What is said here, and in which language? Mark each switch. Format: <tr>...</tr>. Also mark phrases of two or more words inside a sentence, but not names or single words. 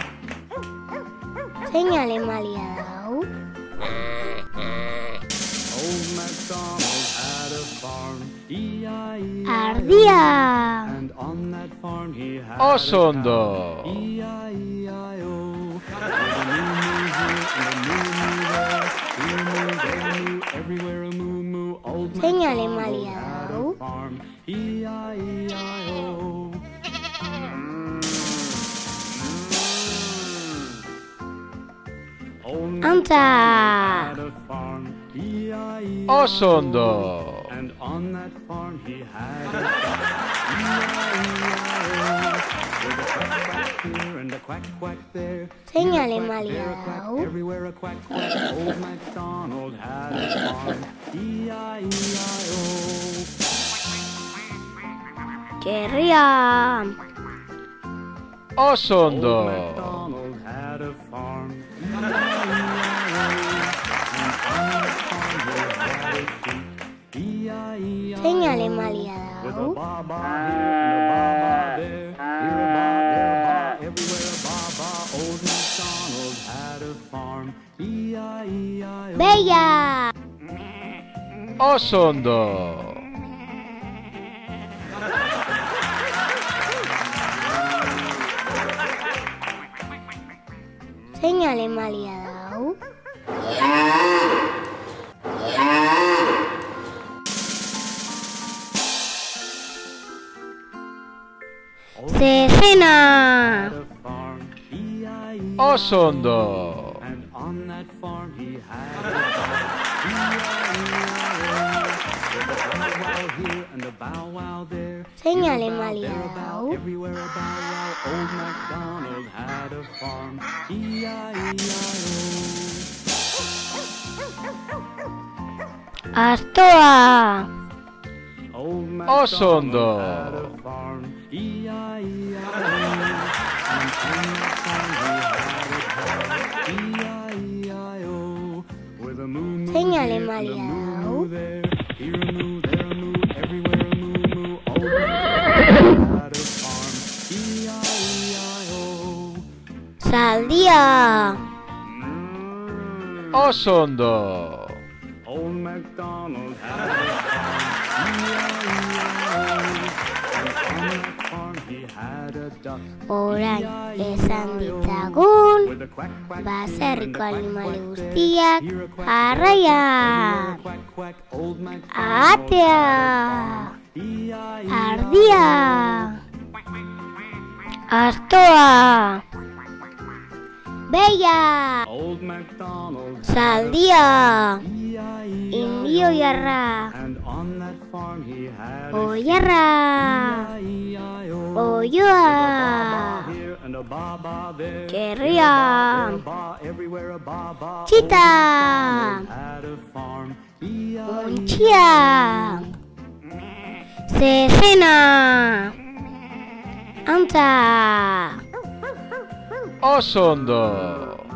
<eu>Zein animalia da hau?</eu> <en>Old MacDonald had a farm, E-I-E-I-O.</en> <eu>Ardia!</eu> <en>And on that farm he had</en> <eu>Oso</eu> <en>a</en> <eu>ondo!</eu> <en>cow, E-I-E-I-O. With a moo moo here and a moo moo there, here a moo, there a moo, everywhere a moo moo. Old</en> <eu>Zein</eu> <en>MacDonald</en> <eu>animalia</eu> <en>had</en> <eu>da</eu> <en>a</en> <eu>hau?</eu> <en>farm, E-I-E-I-O. Old</en> <eu>Antza!</eu> <en>MacDonald had a farm, E-I-E-I-O.</en> <eu>Oso ondo!</eu> <en>And on that farm he had a duck, E-I-E-I-O. With a quack quack here and a quack quack there.</en> <eu>Zein</eu> <en>Here a quack,</en> <eu>animalia</eu> <en>there a</en> <eu>da</eu> <en>quack,</en> <eu>hau?</eu> <en>everywhere a quack quack. Old MacDonald had a farm, E-I-E-I-O.</en> <eu>Txerria! Oso</eu> <en>Old</en> <eu>ondo!</eu> <en>MacDonald had a farm, E-I-E-I-O. And on that farm he had a sheep, E-I-E-I-O.</en> <eu>Zein animalia da</eu> <en>With a</en> <eu>hau?</eu> <en>ba-ba here and a ba-ba there, here a ba, there a ba, everywhere a ba-ba. Old MacDonald had a farm, E-I-E-I-O.</en> <eu>Beia! Oso ondo! Zein animalia da hau? Zezena!</eu> <en>Had a farm, E-I-E-I-O.</en> <eu>Oso ondo!</eu> <en>And on that farm he had a dog, E-I-E-I-O. With a bow wow here and a bow wow there.</en> <eu>Zein</eu> <en>Here a bow,</en> <eu>animalia</eu> <en>there a</en> <eu>da</eu> <en>bow,</en> <eu>hau?</eu> <en>everywhere a bow wow. Old MacDonald had a farm, E-I-E-I-O.</en> <eu>Astoa!</eu> <en>Old</en> <eu>Oso ondo!</eu> <en>MacDonald had a farm, E-I-E-I-O. And on that farm he had a dog, E-I-E-I-O. With a moo moo</en> <eu>Zein</eu> <en>here and a</en> <eu>animalia</eu> <en>moo</en> <eu>da hau?</eu> <en>moo there. Here a moo, there a moo, everywhere a moo moo. Old MacDonald had a farm, E-I-E-I-O.</en> <eu>Sal Zaldia. Oso ondo.</eu> <en>Old MacDonald had a farm. He had a duck.</en> <eu>Orain esan ditzagun</eu> <en>With a quack, quack,</en> <eu>baserriko</eu> <en>and a</en> <eu>animali</eu> <en>quack, quack,</en> <eu>guztiak</eu> <en>here a quack,</en> <eu>jarraian.</eu> <en>quack, quack, old MacDonald</en> <eu>Atea. Ardia. Astoa. Beia.</eu> <en>Old MacDonald</en> <eu>Zaldia. Indio jarra.</eu> <en>and on that farm he had</en> <eu>Oiarra. Oioa.</eu> <en>here and a baba there.</en> <eu>Kerria.</eu> <en>Everywhere a baba.</en> <eu>Txita.</eu> <en>Had a farm.</en> <eu>Untxia. Zezena. Antza. Oso ondo.</eu>